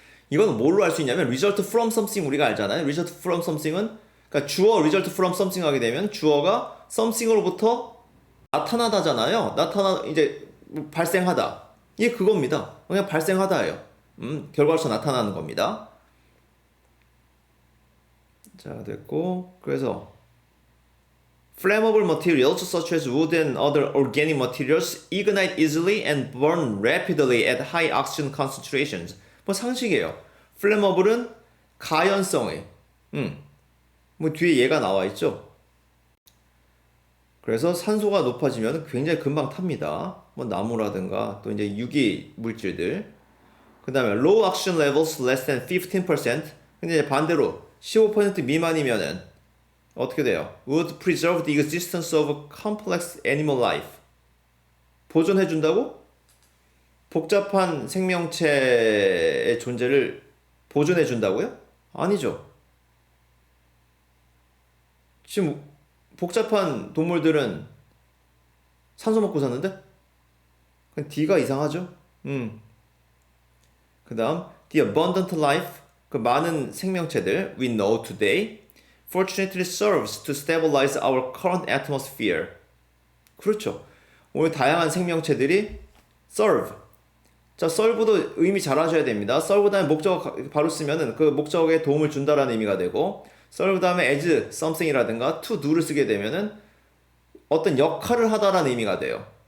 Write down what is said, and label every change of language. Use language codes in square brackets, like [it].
[ko] 이건 뭘로 알 수 있냐면 result from something 우리가 알잖아요. result from something은 그러니까 주어 result from something 하게 되면 주어가 something으로부터 나타나다잖아요. 이제 발생하다. 이게 그겁니다. 그냥 발생하다예요. 결과로서 나타나는 겁니다. 자, 됐고. [en] 그래서 flammable materials such as wood and other organic materials ignite easily and burn rapidly at high oxygen concentrations. [ko] 뭐 상식이에요. flammable은 가연성의. 뭐 뒤에 얘가 나와 있죠. 그래서 산소가 높아지면 굉장히 금방 탑니다. 뭐 나무라든가 또 이제 유기 물질들. 그 다음에 low oxygen levels less than 15%. 근데 이제 반대로 15% 미만이면은 어떻게 돼요? [en] would preserve the existence of complex animal life. [ko] 보존해준다고? 복잡한 생명체의 존재를 보존해준다고요? 아니죠. 지금 복잡한 동물들은 산소 먹고 사는데? 그냥 D가 이상하죠? [en] 그 다음 the abundant life, 그 많은 생명체들 we know today fortunately serves to stabilize our current atmosphere. [ko] 그렇죠. 오늘 다양한 생명체들이 serve. 자, serve도 의미 잘 하셔야 됩니다. serve 다음에 목적어 바로 쓰면은 그 목적에 도움을 준다라는 의미가 되고 serve 다음에 as something이라든가 to do를 쓰게 되면은 어떤 역할을 하다라는 의미가 돼요.